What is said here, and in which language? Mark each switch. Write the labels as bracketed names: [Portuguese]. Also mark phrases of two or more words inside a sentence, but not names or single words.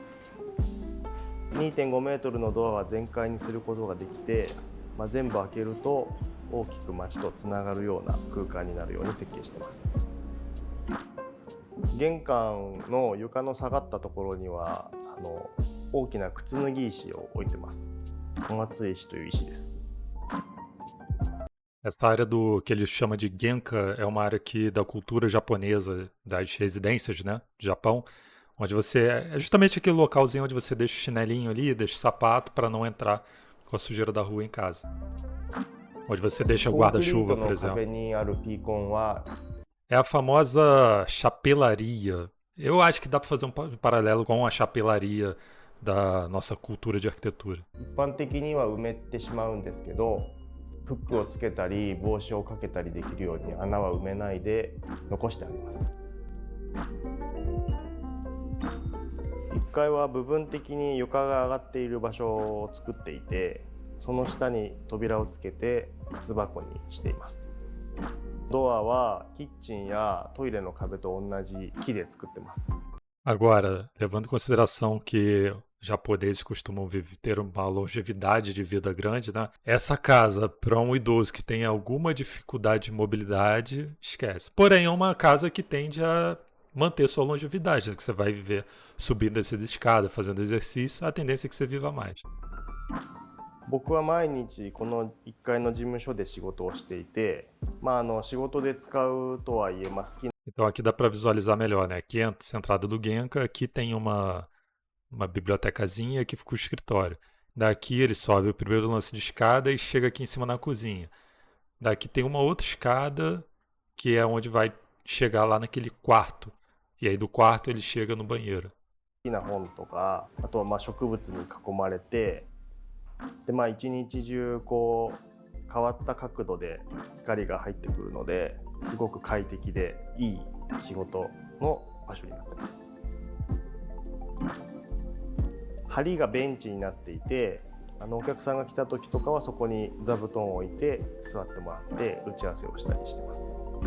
[Japanese] 2.5 メートルのドアは全開にすることができて、全部開けると大きく街とつながるような空間になるように設計しています。玄関の床の下がったところには大きな靴脱ぎ石を置いてます。本厚石という石です。 [Portuguese] Essa área que ele chama de Genka é uma área aqui da cultura japonesa, das residências, né, do Japão, onde é justamente aquele localzinho onde você deixa o chinelinho ali, deixa o sapato para não entrar com a sujeira da rua em casa. Onde você deixa o guarda-chuva, por exemplo. É a famosa chapelaria. Eu acho que dá para fazer um paralelo com a chapelaria da nossa cultura de arquitetura. [Japanese] 一般的には埋めてしまうんですけど、 フックをつけたり帽子をかけたりできるように穴は埋めないで残してあります。1階は部分的に床が上がっている場所を作っていて、その下に扉をつけて靴箱にしています。ドアはキッチンやトイレの壁と同じ木で作ってます。 [Portuguese] Agora, levando em consideração que japoneses costumam ter uma longevidade de vida grande, né? Essa casa, para um idoso que tem alguma dificuldade de mobilidade, esquece. Porém, é uma casa que tende a manter sua longevidade, que você vai viver subindo essas escadas, fazendo exercício, a tendência é que você viva mais. [Japanese] 僕は毎日この1階の事務所で仕事をしていて、仕事で使うとはいえ、好き [Portuguese] Então aqui dá para visualizar melhor, né? Aqui é essa entrada do Genka, aqui tem uma bibliotecazinha, aqui fica o escritório. Daqui ele sobe o primeiro lance de escada e chega aqui em cima na cozinha. Daqui tem uma outra escada que é onde vai chegar lá naquele quarto. E aí do quarto ele chega no banheiro. [Japanese] な本とか、あとは植物に囲まれて、で一日中こう変わった角度で光が入ってくるので、すごく快適でいい仕事の場所になってます。梁がベンチになっていて、お客さんが来た時とかはそこに座布団を置いて座ってもらって打ち合わせをしたりしてます。